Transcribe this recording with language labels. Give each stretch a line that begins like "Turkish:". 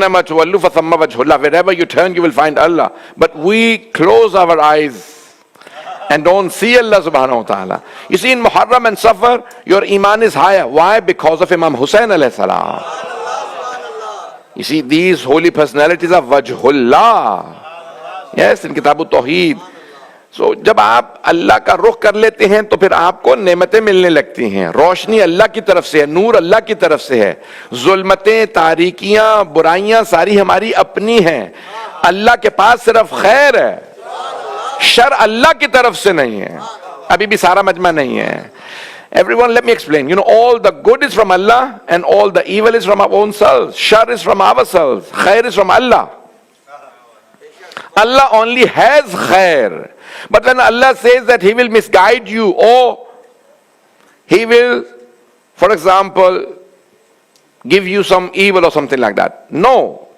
English: Wherever you turn you will find Allah, but we close our eyes and don't see Allah subhanahu wa ta'ala. You see, in Muharram and Safar your iman is higher. Why? Because of Imam Hussain alayhi salam. You see, these holy personalities are Wajhullah. Yes, in Kitab al-Tawheed.
Urdu: So جب آپ اللہ کا رخ کر لیتے ہیں تو پھر آپ کو نعمتیں ملنے لگتی ہیں. روشنی اللہ کی طرف سے ہے، نور اللہ کی طرف سے ہے. ظلمتیں، تاریکیاں، برائیاں ساری ہماری اپنی ہیں. اللہ کے پاس صرف خیر ہے. شر اللہ کی طرف سے نہیں ہے. ابھی بھی سارا مجمع نہیں ہے.
English: Everyone, let me explain. You know, all the good is from Allah and all the evil is from our own selves. Shar is from ourselves. Khair is from Allah. Allah only has khair. But when Allah says that He will misguide you or He will, for example, give you some evil or something like that. No.